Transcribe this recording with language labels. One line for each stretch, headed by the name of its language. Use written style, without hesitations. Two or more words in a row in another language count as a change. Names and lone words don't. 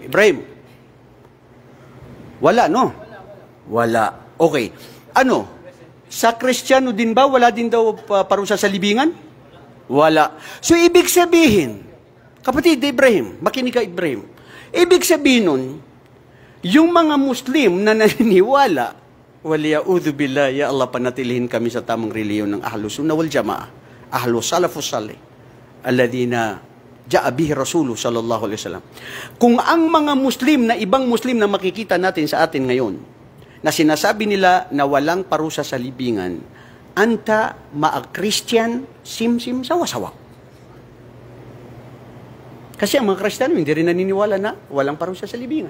Filipino: Ibrahim, wala, no? Wala. Okay. Ano? Sa Kristiyano din ba, wala din daw parusa sa libingan? Wala. So, ibig sabihin, kapatid Ibrahim, makinig ka Ibrahim, ibig sabihin nun, yung mga Muslim na naniniwala,
Arabic: والعياذ بالله، يا الله,
Filipino: panatilihin kami sa tamang reliyon ng
Arabic: أهل السنة والجماعة، أهل السلف الصالح، الذين جاء به رسوله صلى الله عليه وسلم.
Filipino: Kung ang mga Muslim na ibang Muslim na makikita natin sa atin ngayon, na sinasabi nila na walang parusa sa libingan,
Arabic: أنت مع
Filipino: Christian, sim-sim, sawa-sawa. Kasi ang mga Kristiyano hindi rin naniniwala na walang parusa sa libingan.